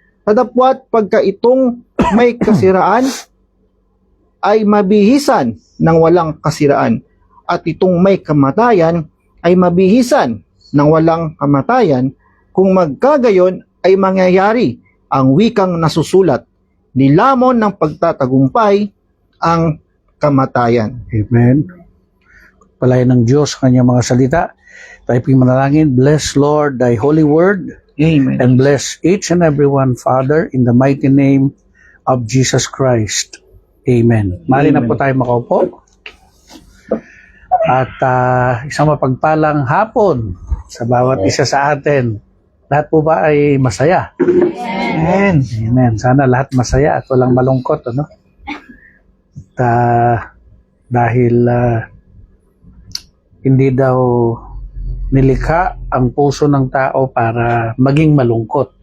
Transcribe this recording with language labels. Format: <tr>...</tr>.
<tl>Tadapwat pagka itong may kasiraan ay mabihisan ng walang kasiraan at itong may kamatayan ay mabihisan ng walang kamatayan, kung magkagayon ay mangyayari ang wikang nasusulat, nilamon ng pagtatagumpay ang kamatayan. Amen. Palayan ng Diyos kanyang mga salita. Tayo pong manalangin.</tl> <en>Bless, Lord, thy holy word.</en> <tl>Amen.</tl> <en>And bless each and every one, Father, in the mighty name of Jesus Christ.</en> <tl>Amen. Mali na po tayo makaupo. At isang mapagpalang hapon sa bawat isa sa atin. Lahat po ba ay masaya? Amen. Amen. Sana lahat masaya at walang malungkot, ano? At dahil hindi daw nilikha ang puso ng tao para maging malungkot.</tl>